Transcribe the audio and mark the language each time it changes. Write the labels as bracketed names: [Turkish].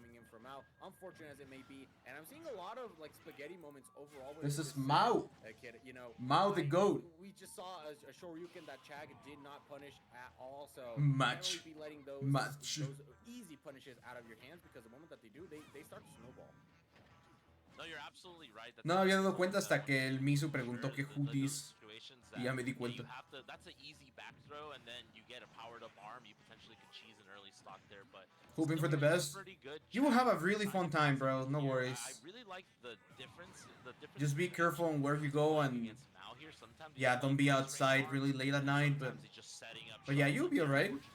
[English] coming in from Mao, unfortunate as it may be, and I'm seeing a lot of like spaghetti moments overall. With This is this Mao. kid, you know, Mao the GOAT. We just saw a Shoryuken that Chag did not punish at all, so Much. can't really be letting those easy punishes out of your hands because the moment that they do, they start to snowball. No, you're absolutely right. [Spanish] No me había dado cuenta hasta que el Misu preguntó que [English] who this. [Spanish] Y ya me di cuenta. [English] That's an easy back throw, and then you get a powered up arm. You potentially could cheese an early stock there, but Hoping for the best. You will have a really fun time, bro. No worries. I really like the difference. Just be careful on where you go, and yeah, don't be outside really late at night. But yeah, you'll be alright.